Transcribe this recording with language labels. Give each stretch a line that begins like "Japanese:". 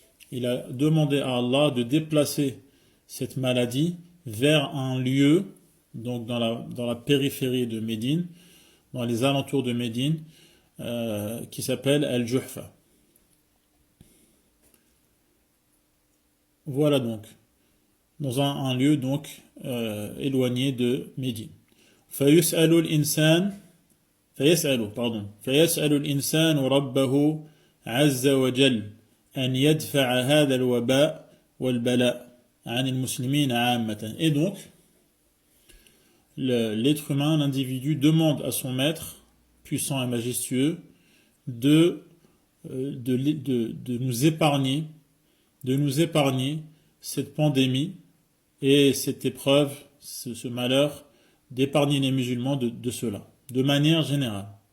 French: Il a demandé à Allah de déplacer cette maladie vers un lieu, donc dans la périphérie de Médine, dans les alentours de Médine, qui s'appelle Al-Juhfa. Voilà donc, dans un lieu donc éloigné de Médine.
Arabic: فيسأل الإنسان ربه عز وجل أن يدفع هذا الوباء والبلاء عن المسلمين عامة.
French: Et donc, l'être humain, l'individu, demande à son maître, puissant et majestueux, de nous épargner cette pandémie et cette épreuve, ce malheur, d'épargner les musulmans de cela, de manière générale.